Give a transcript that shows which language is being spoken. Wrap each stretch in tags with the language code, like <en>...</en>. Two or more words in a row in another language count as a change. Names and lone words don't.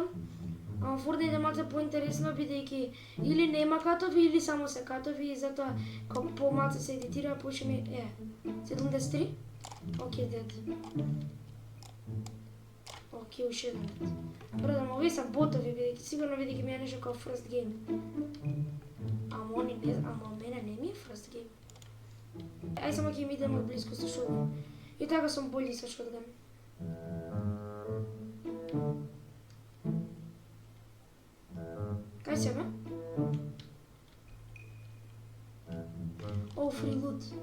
<mk>Fortnite е малце поинтересно, бидејќи или нема катови, или само се катови, и затоа како помалце се едитира, поише ми... 73? Окей, дед. Окей, уште еден дед. Брадам, овие са ботови, бидејќи сигурно бидејќи ми е нешто како</mk> <en>first game.</en> <mk>Ама мене не ми е</mk> <en>first game.</en> <mk>Ај само ќе им идем од близко со шотган. И така сум болji со шотган. Кај се, бе?</mk> <en>Oh, free loot.</en>